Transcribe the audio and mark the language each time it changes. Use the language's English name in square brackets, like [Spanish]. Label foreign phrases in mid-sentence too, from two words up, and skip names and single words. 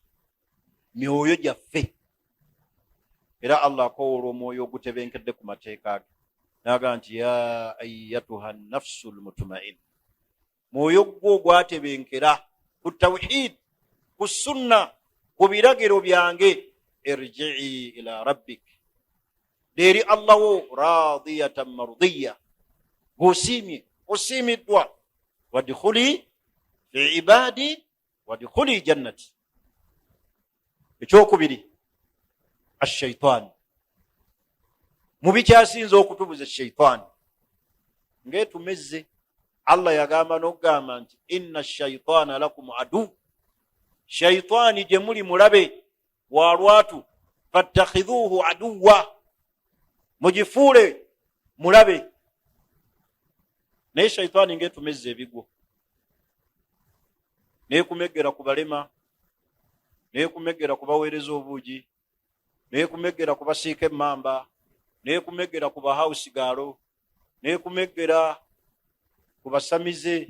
[Ganda] Myoyo gyaffe. Era Allah akowoola omwoyo ogutebenkedde ku mateeka ge. N'agamba nti [Arabic] ya ayyatuha nafsul mutma'inna. [Ganda] Mwoyo gwo gwatebenkera ku tawhid, ku sunna, ku biragiro byange, [Arabic] irji'i ila rabbik. Deri Allah wo radiyatan mardiya. [Ganda] Gosiimye, osiimiddwa. [Arabic] Wadkhuli fi ibadi wadkhuli jannati. [Ganda] Ekyokubiri, ash-shaytan. Mu bikyasinza okutubuza shaytan ng'etumezze. Allah yagamba n'okugamba nti [Arabic] inna ash-shaytana lakum adu. [Ganda] Shaytani gye muli mulabe wa lwatu, [Arabic] fattakhidhuhu aduwwa, [Ganda] mugifuule mulabe. Naye shaytani ng'etumezze ebigwo, n'ekumeggera ku balema, n'ekumeggera ku baweereza obuugi, n'ekumeggera ku basiika emmamba, n'ekumeggera ku bahawusigaalo, n'ekumeggera ku basamize.